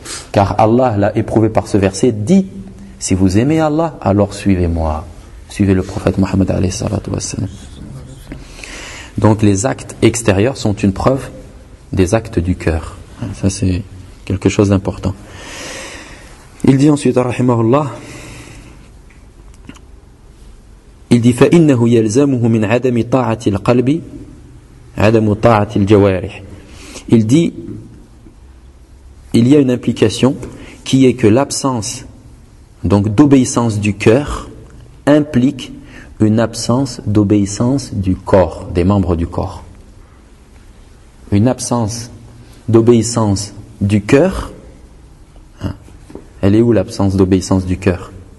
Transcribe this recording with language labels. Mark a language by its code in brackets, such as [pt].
[fr] Car Allah l'a éprouvé par ce verset, dit, si vous aimez Allah, alors suivez-moi. Suivez le prophète Mohammed alayhi salatu wassalam. Donc les actes extérieurs sont une preuve des actes du cœur. Ça c'est quelque chose d'important. Il dit ensuite, rahimahullah, il dit, [ar] فَإِنَّهُ يَلْزَمُهُ مِنْ عَدَمِ طَاعَةِ الْقَلْبِ عَدَمُ طَاعَةِ الْجَوَارِحِ. [fr] Il dit, il y a une implication qui est que l'absence donc d'obéissance du cœur implique une absence d'obéissance du corps, des membres du corps. Une absence d'obéissance du cœur, hein, elle est où l'absence d'obéissance du cœur?